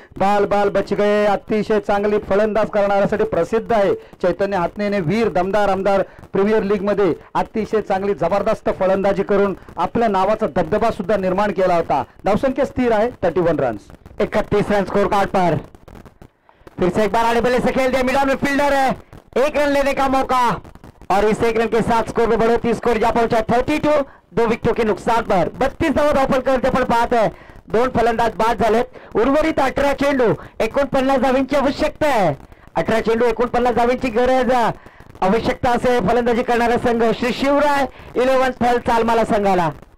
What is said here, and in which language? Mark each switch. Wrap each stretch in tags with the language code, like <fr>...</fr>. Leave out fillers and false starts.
<hi>बाल बच गए.</hi> <mr>अतिशय चांगली फलंदाज करणाऱ्यासाठी प्रसिद्ध आहे चैतन्य हातनेने. वीर दमदार आमदार प्रीमियर लीग मध्ये अतिशय चांगली जबरदस्त फलंदाजी करून आपल्या नावाचा दबदबा सुद्धा निर्माण केला होता. धावसंख्या स्थिर आहे 31 रन्स.</mr> <hi>31 रन स्कोर कार्ड पर. फिर से एक बार आने वाले से खेल दिया. मिडल में फील्डर है. 1 रन लेने का मौका और इस 1 रन के साथ स्कोर में बढ़ोतरी. स्कोर जा पहुंचा 32. 2 विकेटों के नुकसान पर</hi> <mr>32 धावा धावफलकावरती आपण पाहत आहे. 2 फलंदाज बाद झालेत. उर्वरित 18 चेंडू 49 धावांची आवश्यकता आहे. 18 चेंडू 49 धावांची गरज आवश्यकता असे फलंदाजी करणारा संघ श्री शिवराय 11 थल चालमाला संघाला.</mr>